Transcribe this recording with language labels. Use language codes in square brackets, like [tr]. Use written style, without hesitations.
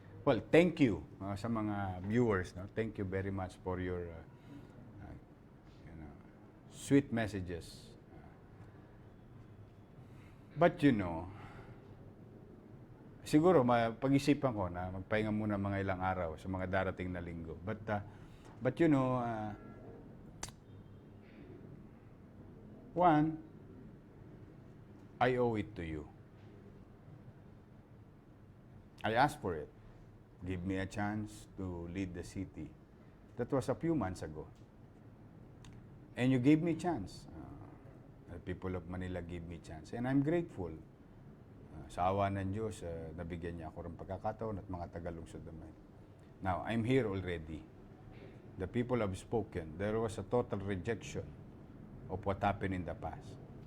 [en] Well, thank you [tl] sa mga [en] viewers. No? Thank you very much for your sweet messages. But you know, [tl] siguro pag-isipan ko na magpahinga muna mga ilang araw sa mga darating na linggo. [en] But you know, one, I owe it to you. I asked for it. Give me a chance to lead the city. That was a few months ago. And you gave me a chance. The people of Manila gave me a chance. And I'm grateful. [tl] Sa awa ng Diyos, nabigyan niya ako ng pagkakataon at mga tagalungsod naman. [en] Now, I'm here already. The people have spoken. There was a total rejection of what happened in the past.